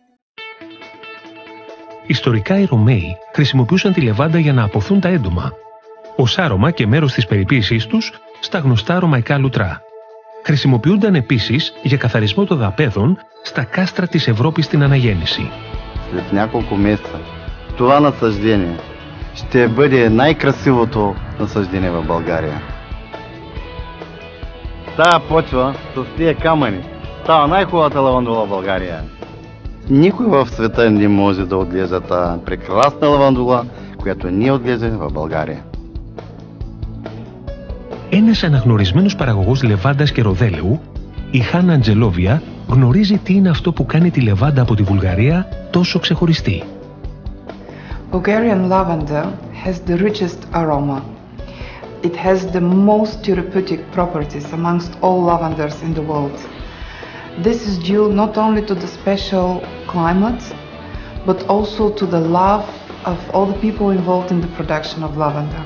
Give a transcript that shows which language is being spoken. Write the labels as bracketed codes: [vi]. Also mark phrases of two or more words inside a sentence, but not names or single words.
[el] Ιστορικά οι Ρωμαίοι χρησιμοποιούσαν τη λεβάντα για να αποθούν τα έντομα, ως άρωμα και μέρος της περιποίησής τους στα γνωστά ρωμαϊκά λουτρά. Χρησιμοποιούνταν επίσης για καθαρισμό των δαπέδων στα κάστρα της Ευρώπης στην αναγέννηση. [bg] След няколко месеца това насаждение ще бъде най-красивото насаждение в България. Тая почва с тия камъни става най-хубавата лавандула в България. Никой в света не може да отглежда тази прекрасна лавандула, която ние отглеждаме в България. [el] Ένας αναγνωρισμένος παραγωγός λεβάντας και ροδέλαιου, η Χάνα Αντζελόβια, γνωρίζει τι είναι αυτό που κάνει τη λεβάντα από τη Βουλγαρία τόσο ξεχωριστή. [en] Bulgarian lavender has the richest aroma. It has the most therapeutic properties amongst all lavenders in the world. This is due not only to the special climate, but also to the love of all the people involved in the production of lavender.